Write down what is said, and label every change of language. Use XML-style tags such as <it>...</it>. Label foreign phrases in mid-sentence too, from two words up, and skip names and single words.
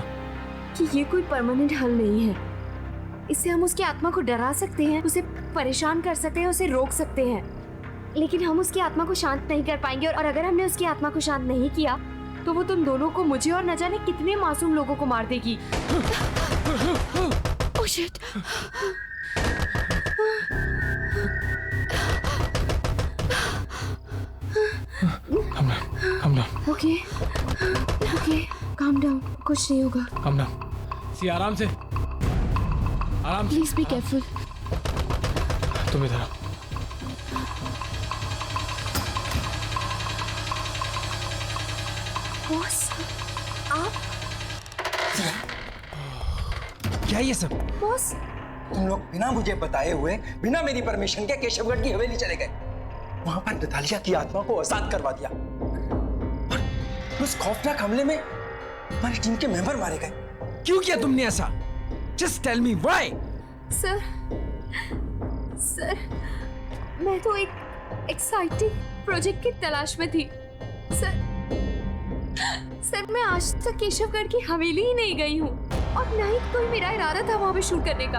<hi>कि ये कोई परमानेंट हल नहीं है। इससे हम उसकी आत्मा को डरा सकते हैं, उसे परेशान कर सकते हैं, उसे रोक सकते हैं, लेकिन हम उसकी आत्मा को शांत नहीं कर पाएंगे। और अगर हमने उसकी आत्मा को शांत नहीं किया तो वो तुम दोनों को, मुझे और न जाने कितने मासूम लोगों को मार देगी।</hi> <en>Oh shit. Calm down. ओके, calm down.</en> <hi>कुछ नहीं होगा।</hi> <en>Calm down.</en> <hi>सी आराम से। आराम से।</hi> <en>Please be careful.</en> <hi>तुम इधर आओ। बॉस, आप? क्या ये सब? बॉस, तुम लोग बिना मुझे बताए हुए, बिना मेरी परमिशन के केशवगढ़ की हवेली चले गए। वहां पर नतालिया की आत्मा को आजाद करवा दिया। और उस खौफनाक हमले में हमारी टीम के मेंबर मारे गए। क्यों किया तुमने ऐसा?</hi> <en>Just tell me why.</en> <hi>सर, मैं तो एक एक्साइटिंग प्रोजेक्ट की तलाश में थी। सर, मैं आज तक केशवगढ़ की हवेली ही नहीं गई हूँ, और न ही कोई मेरा इरादा था वहाँ पे शूट करने का।</hi>